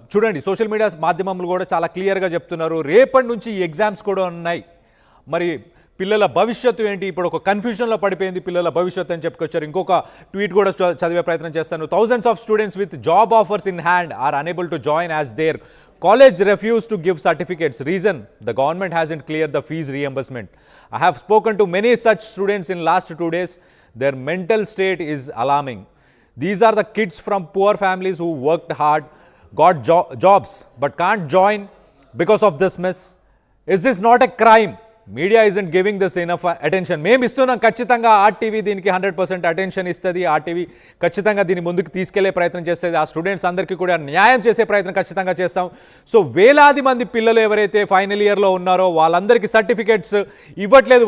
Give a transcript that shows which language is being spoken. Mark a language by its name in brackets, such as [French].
[Telugu] చూడండి, social media మాధ్యమంలో కూడా చాలా క్లియర్గా చెప్తున్నారు, రేపటి నుంచి ఈ ఎగ్జామ్స్ కూడా ఉన్నాయి. మరి పిల్లల భవిష్యత్తు ఏంటి? ఇప్పుడు ఒక కన్ఫ్యూజన్లో పడిపోయింది పిల్లల భవిష్యత్తు అని చెప్పుకొచ్చారు. ఇంకొక ట్వీట్ కూడా చదివే ప్రయత్నం చేస్తాను. [English] Thousands of students with job offers in hand are unable to join as their college refused to give certificates. Reason, the government hasn't cleared the fees reimbursement. I have spoken to many such students in last 2 days. Their mental state is alarming. These are the kids from poor families who worked hard, got jobs, but can't join because of this mess. Is this not a crime? Media isn't giving this enough attention. [Telugu] మేము ఇస్తున్నాం, ఖచ్చితంగా RTV దీనికి 100% attention ఇస్తుంది. RTV ఖచ్చితంగా దీన్ని ముందుకు తీసుకెళ్లే ప్రయత్నం చేస్తుంది. ఆ స్టూడెంట్స్ అందరికీ కూడా న్యాయం చేసే ప్రయత్నం ఖచ్చితంగా చేస్తాం. సో వేలాది మంది పిల్లలు ఎవరైతే ఫైనల్ ఇయర్లో ఉన్నారో వాళ్ళందరికీ సర్టిఫికేట్స్ ఇవ్వట్లేదు.